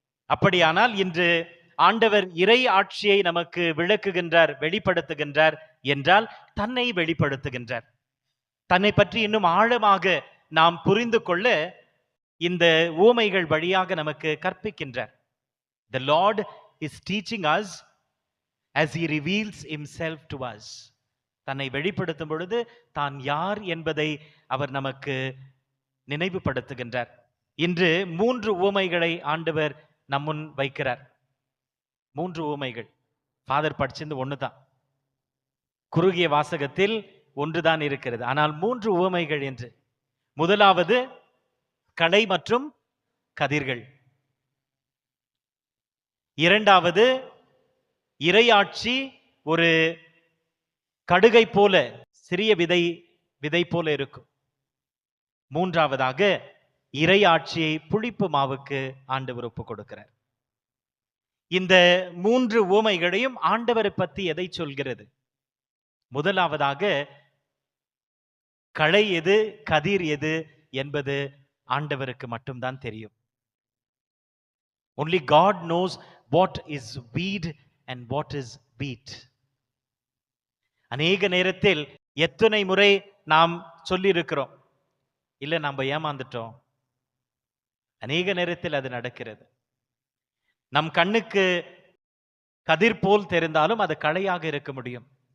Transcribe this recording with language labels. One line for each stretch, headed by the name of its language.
Tamil: அப்படியானால் இன்று ஆண்டவர் இறை ஆட்சியை நமக்கு விளக்குகின்றார், வெளிப்படுத்துகின்றார் என்றால் தன்னை வெளிப்படுத்துகின்றார். தன்னை பற்றி இன்னும் ஆழமாக நாம் புரிந்து கொள்ள இந்த உவமைகள் வழியாக நமக்கு கற்பிக்கின்றார்.
English: The Lord is teaching us as he reveals himself to us.
Tamil: தன்னை வெளிப்படுத்தும் பொழுது தான் யார் என்பதை அவர் நமக்கு நினைவுபடுத்துகின்றார். இன்று 3 உவமைகளை ஆண்டவர் நம்முன் வைக்கிறார். 3 உவமைகள். ஃபாதர் படிச்சிருந்து ஒண்ணுதான், குறுகிய வாசகத்தில் ஒன்றுதான் இருக்கிறது, ஆனால் 3 உவமைகள் என்று. முதலாவது களை மற்றும் கதிர்கள். இரண்டாவது இறையாட்சி ஒரு கடுகை போல, சிறிய விதை போல இருக்கும். மூன்றாவதாக இறையாட்சியை புளிப்பு மாவுக்கு ஆண்டவர் ஒப்பு கொடுக்கிறார். இந்த 3 உவமைகளையும் ஆண்டவரை பற்றி எதை சொல்கிறது? முதலாவதாக களை எது, கதிர் எது என்பது ஆண்டவருக்கு மட்டும்தான் தெரியும்.
English: Only God knows what is weed and what is wheat.
Tamil: அநேக நேரத்தில் எத்தனை முறை நாம் சொல்லியிருக்கிறோம், இல்ல நம்ம ஏமாந்துட்டோம். அநேக நேரத்தில் அது நடக்கிறது. நம் கண்ணுக்கு கதிர் போல் தெரிந்தாலும் அது களையாக இருக்க முடியும்.